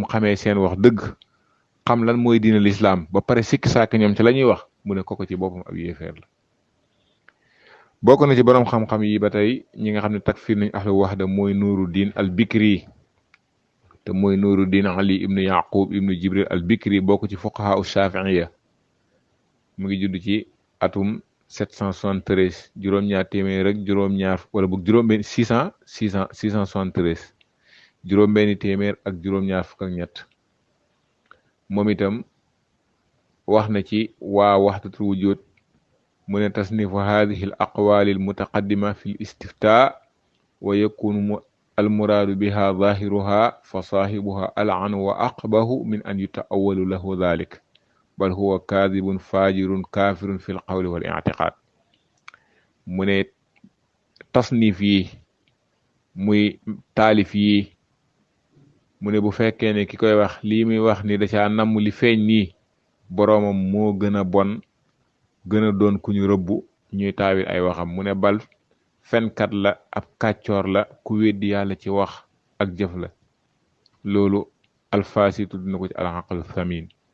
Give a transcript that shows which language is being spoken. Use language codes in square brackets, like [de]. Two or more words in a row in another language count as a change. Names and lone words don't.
[wo] xamee seen wax dëgg xam lan mooy diina lislaam ba pare sikki sàkk ñoom ci la ñuy wax mu ne koko ci boppam ab yéeféer la bokk na ci borom xam-xam yi ba tey ñi nga xam ne takfir nañ [ar] أهل الوحدة [wo] mooy Nuruddin al Bikri te mooy Nuruddin Ali ibnu Yaqub ibnu Jibril al Bikri bokk ci [ar] فقهاء الشافعية [wo] mu ngi judd ci atum 773 juróom-ñaar téeméer rek juróom-ñaar wala boog juróom-benn 673 juróom-benni téeméer ak juróom-ñaar fukk ak ñett moom itam wax na ci waa [ar] وحدة الوجود [wo] mu ne [ar] تصنيف هذه الأقوال المتقدمة في الاستفتاء ويكون المراد بها ظاهرها فصاحبها ألعن وأقبح من أن يتأول له ذلك بل هو كاذب فاجر كافر في القول والاعتقاد [wo] mu ne tasnif yi muy taalif yi mu ne bu fekkee ne ki koy wax lii muy wax ni da caa namm li feeñ nii boroomam moo gën a bon gën a doon ku ñu rëbbu ñuy taawil ay waxam mu ne bal fenkat la ab kàccoor la ku weddi yàlla ci wax ak jëf la loolu alfaasi tudd na ko ci [ar] العقل الثمين